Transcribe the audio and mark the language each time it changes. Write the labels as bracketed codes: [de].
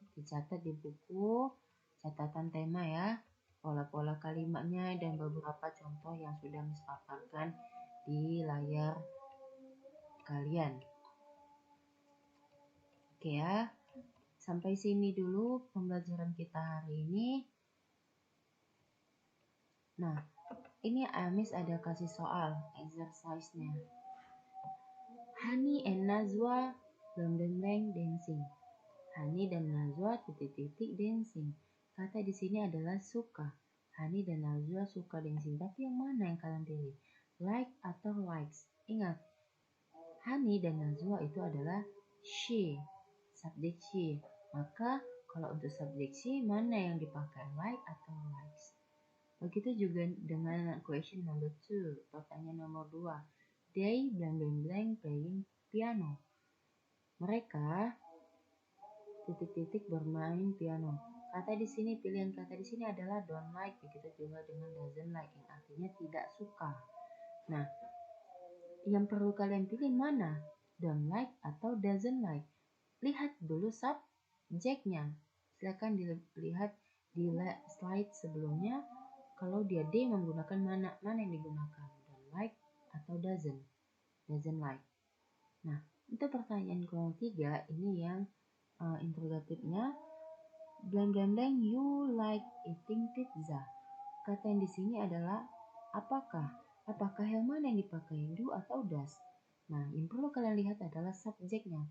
[id] Dicatat di buku catatan tema ya, pola-pola kalimatnya dan beberapa contoh yang sudah Miss paparkan di layar kalian. Oke ya, sampai sini dulu pembelajaran kita hari ini. Nah, ini Miss ada kasih soal exercise-nya. [en] Hani and Najwa blank dancing. [id] Hani dan Najwa titik-titik dancing. Kata di sini adalah suka. Hani dan Najwa suka dancing. [en] Tapi yang mana yang kalian pilih? Like [id] atau [en] likes? [id] Ingat, Hani dan Najwa itu adalah she, subjek she. Maka kalau untuk subjek she, mana yang dipakai? Like atau likes? Begitu juga dengan question number 2, pertanyaan nomor 2. [en] They blank playing piano. [id] Mereka titik-titik bermain piano. Kata di sini, pilihan kata di sini adalah don't like, begitu juga dengan doesn't like, yang artinya tidak suka. Nah, yang perlu kalian pilih mana? [en] Don't like [id] atau [en] doesn't like? [id] Lihat dulu subjeknya. Silakan dilihat di slide sebelumnya. Kalau dia D menggunakan mana yang digunakan? [en] Don't like [id] atau [en] doesn't like. [id] Nah, untuk pertanyaan ketiga ini yang interrogatifnya [en] blank you like eating pizza. [id] Kata yang di sini adalah apakah Apakah yang mana yang dipakai, do atau does? Nah, yang perlu kalian lihat adalah subjeknya.